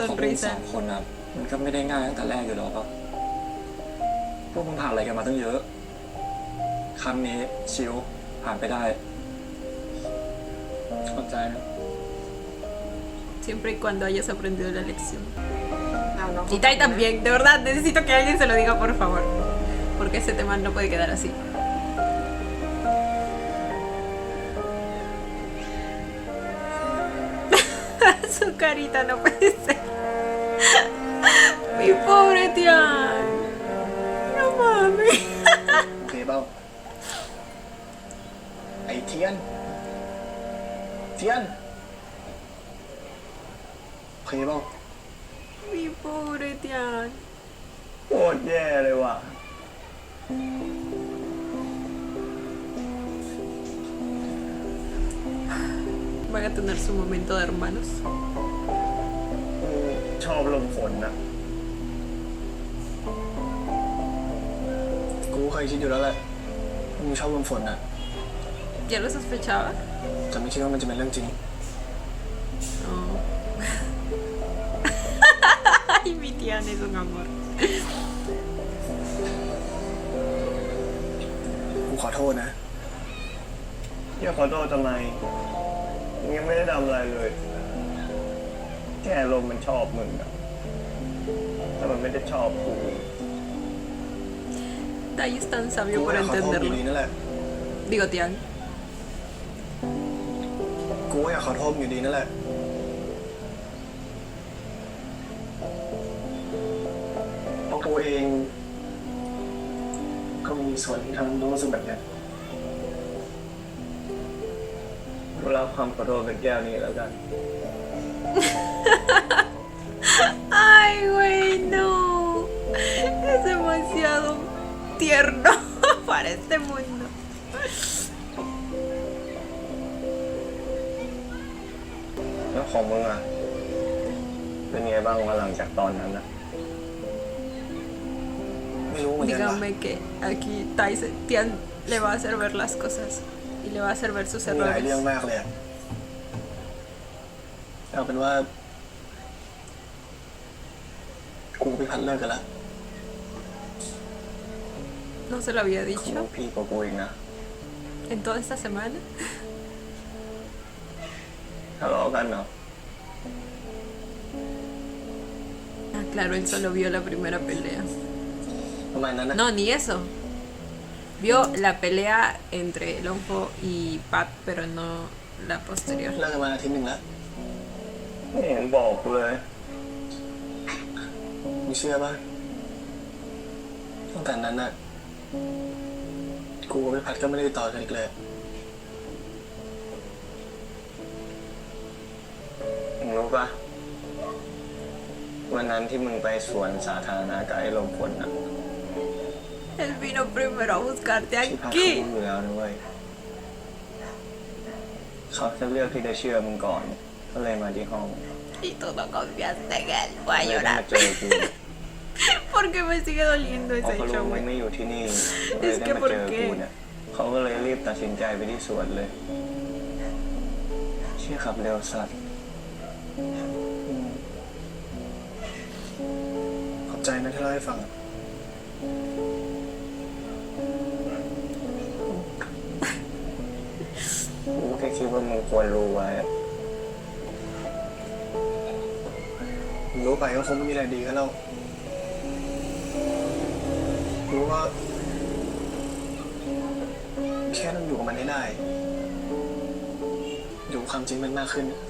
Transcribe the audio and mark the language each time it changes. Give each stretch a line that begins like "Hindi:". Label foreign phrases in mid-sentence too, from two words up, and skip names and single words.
Thai: เรื่องของมึงส
Spanish: sonrisa.
Thai: องคนอะมันก็ไม่ได้ง่ายตั้งแต่แรกอยู่แล้วปะพวกมึงผ่านอะไรกันมาตั้งเยอะ ครั้งนี้ชิวผ่านไปได้เข้าใจนะ
Spanish: Siempre y cuando hayas aprendido la lección.
Thai: เอาน้อง
Spanish: Y Tai también, de verdad, necesito que alguien se lo diga, por favor. Porque ese tema no puede quedar así. Su carita no puede ser. Mi pobre Tian. No mames.
Thai: โอเคเปล่าไอ้เทียน เทียน โอเคเปล่า
Spanish: Mi pobre Tian.
Thai: โคตรแย่เลยว่ะ
Spanish: Van a tener su momento de hermanos.
Thai: กูชอบลมฝนนะ กูเคยคิดอยู่แล้วแหละว่ามึงชอบลมฝนนะ
Spanish: ¿Ya lo sospechaba?
Thai: แต่ไม่คิดว่ามันจะเป็นเรื่องจริง
Spanish: Oh. Ay, mi Tian es un amor.
Thai: ขอโทษนะอย่าขอโทษทำไมมึงยังไม่ได้ทำอะไรเลยแค่ลมมันชอบมึงอะแต่มันไม่ได้ชอบกู
Spanish: Dai es tan
Thai: กู
Spanish: sabio
Thai: ก็
Spanish: para
Thai: อยากขอโทษอยู่
Spanish: entenderlo.
Thai: ดีนั่นแหละ
Spanish: Digo, Tian.
Thai: กูก็อยากขอโทษอยู่ดีนั่นแหละเพราะกูเองก็มีส่วนที่ทำให้รู้สึกแบบเนี้ยกูรับความขอโทษเป็นแก้วนี้แล้วกัน
Spanish: Ay, güey, no. Es demasiado tierno para este mundo.
Thai: แล้วของมึงอ่ะ เป็นไงบ้างวะหลังจากตอนนั้นนะไม่รู้เหมือนกันว่ะ
Spanish: Dígame que aquí Tian le va a hacer ver las cosas y le va a hacer ver sus
Thai: มีหลายเรื่อง
Spanish: errores.
Thai: มากเลยอะเอาเป็นว่า กูไปพัดเลิกกันละ
Spanish: No se lo había
Thai: กู
Spanish: dicho
Thai: พี่กับกูเองนะ
Spanish: en toda esta semana.
Thai: ทะเลาะกันเนาะ
Spanish: Ah, claro, él solo vio la primera pelea.
Thai: ประมาณนั้นนะ
Spanish: No, ni eso. Vio la pelea entre Longpo y Pat, pero no la posterior.
Thai: เลิกกันมาอาทิตย์หนึ่งแล้วไม่เห็นบอกกูเลยมึงเชื่อป่ะตั้งแต่นั้นน่ะกูกับพี่พัดก็ไม่ได้ติดต่อกันอีกเลยมึงรู้ป่ะวันนั้นที่มึงไปสวนสาธารณะกับไอ้ลมพลน่ะ
Spanish: Él vino primero a buscarte
Thai: พี่พัดเขา
Spanish: aquí.
Thai: รู้อยู่แล้วนะเว้ยเขาจะเลือกที่จะเชื่อมึงก่อน ก็เลยมาที่ห้อง
Spanish: Y tú no confiaste en él. Voy a
Thai: เลยได้
Spanish: llorar.
Thai: มาเจอกู
Spanish: Porque me sigue doliendo
Thai: พอ
Spanish: ese
Thai: เขารู้
Spanish: show.
Thai: มึงไม่อยู่ที่นี่เล
Spanish: Es
Thai: ยได้
Spanish: que
Thai: มา
Spanish: ¿por
Thai: เจอ
Spanish: qué?
Thai: กูเนี่ยเขาก็เลยรีบตัดสินใจไปที่สวนเลย เชี่ยขับเร็วสัตว์ ขอบใจนะที่เล่าให้ฟังกูแค่คิดว่ามึงควรรู้ไว้อะรู้ไปก็คงไม่มีอะไรดีกันแล้วรู้ว่า แค่ต้องอยู่กับมันให้ได้ อยู่กับความจริงมันมากขึ้น